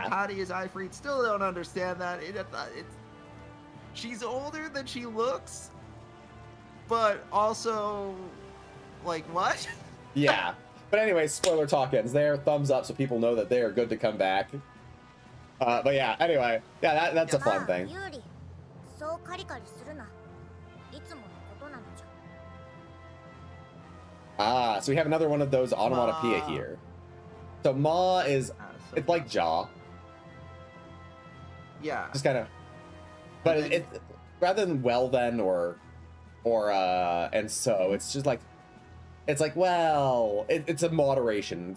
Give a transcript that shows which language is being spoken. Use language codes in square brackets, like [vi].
[en] How Patty is Ifreed, still don't understand that. She's older than she looks, but also, like, what? Yeah. But anyway, spoiler talk ends there. Thumbs up so people know that they are good to come back. But yeah, anyway, yeah, that's a fun thing. [ja] ユーリそうカリカリするないつものことなのじゃ [en] So we have another one of those onomatopoeia Ma. here. So ma is, So it's like jaw, yeah. just kind of, but And then- it rather than well then or and so, it's just like, it's like, well, it's a moderation.